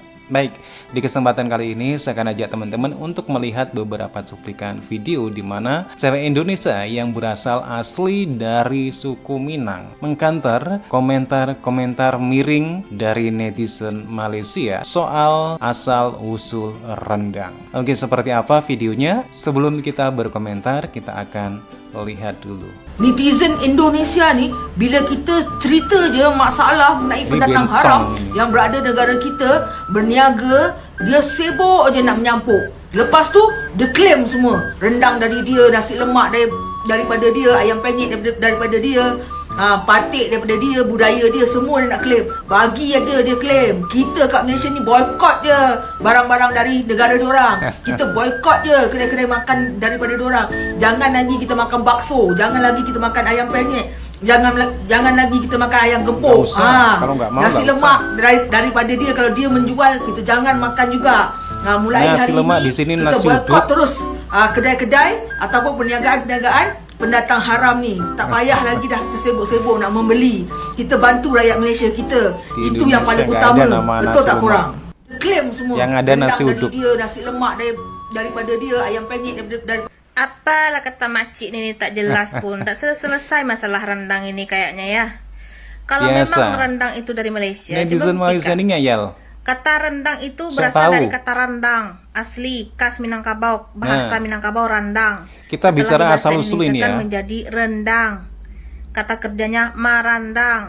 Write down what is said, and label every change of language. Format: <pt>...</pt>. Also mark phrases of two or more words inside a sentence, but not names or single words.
<id>Baik, di kesempatan kali ini saya akan ajak teman-teman untuk melihat beberapa cuplikan video di mana cewek Indonesia yang berasal asli dari suku Minang mengkanter komentar-komentar miring dari netizen Malaysia soal asal-usul rendang. Oke, seperti apa videonya? Sebelum kita berkomentar, kita akan lihat dulu.</id> <ms>netizen Indonesia ni, bila kita cerita je masalah mengenai pendatang bencong haram ni. yang berada negara kita, berniaga, dia sibuk je nak menyampuk. Lepas tu dia claim semua. Rendang dari dia, nasi lemak daripada dia, ayam penyet daripada dia, patik daripada dia, budaya dia, semua dia nak claim.</ms> <id>Bagi aja dia claim.</id> <ms>Kita kat Malaysia ni boycott je barang-barang dari negara diorang. Kita boycott je kedai-kedai makan daripada diorang. Jangan lagi kita makan bakso, jangan lagi kita makan ayam penyet, jangan lagi kita makan ayam gempuk.</ms> <id>Nggak usah. Kalau nggak mau,</id> <ms>nasi</ms> <id>nggak</id> <ms>lemak daripada dia, kalau dia menjual, kita jangan makan juga. Mulai</ms> <id>Nasi</id> <ms>hari</ms> <id>lemak</id> <ms>ini di sini kita</ms> <id>nasi</id> <ms>boycott</ms> <id>uduk.</id> <ms>terus kedai-kedai ataupun perniagaan-perniagaan pendatang haram ni. Tak payah lagi dah kita sibuk-sibuk nak membeli. Kita bantu rakyat Malaysia kita.</ms> <id>Di</id> <ms>Itu yang</ms> <id>Indonesia</id> <ms>paling</ms> <id>nggak</id> <ms>utama.</ms> <id>ada nama</id> <ms>Betul</ms> <id>nasi</id> <ms>tak</ms> <id>lemak.</id> <ms>korang? Klaim semua.</ms> <id>Yang ada</id> <ms>Rendang</ms> <id>nasi</id> <ms>dari</ms> <id>uduk.</id> <ms>dia, nasi lemak daripada dia, ayam penyet dari Apalah kata makcik ni tak jelas pun.</ms> <id>Tak selesai masalah rendang ini kayaknya ya. Kalau Biasa. memang rendang itu dari Malaysia, Netizen coba Malaysia buktikan. ini ngeyel. Kata rendang itu Saya berasal tahu. dari kata randang, asli khas Minangkabau, bahasa Minangkabau randang. Kita bicara Setelah asal-usul ini ya. diindonesiakan menjadi rendang. Kata kerjanya marandang.</id>